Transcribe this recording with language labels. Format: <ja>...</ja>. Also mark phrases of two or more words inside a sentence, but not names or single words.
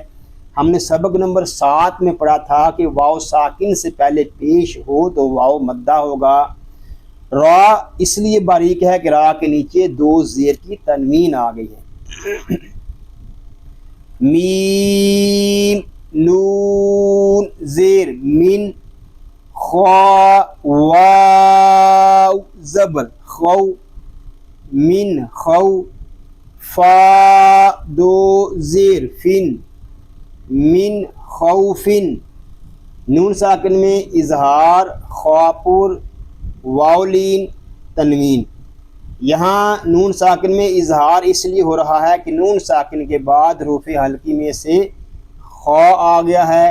<ur>ہم نے سبق نمبر 7 میں پڑھا تھا کہ واو ساکن سے پہلے پیش ہو تو واو مدہ ہوگا۔ را اس لیے باریک ہے کہ را کے نیچے 2 زیر کی تنوین آ گئی ہے۔ میم نون زیر من، خا واو زبر خو من خو، فا 2 زیر فن من خوفن، نون ساکن میں اظہار خا پر واو لین تنوین۔ یہاں نون ساکن میں اظہار اس لیے ہو رہا ہے کہ نون ساکن کے بعد حروف حلقی میں سے خا آ گیا ہے۔</ur>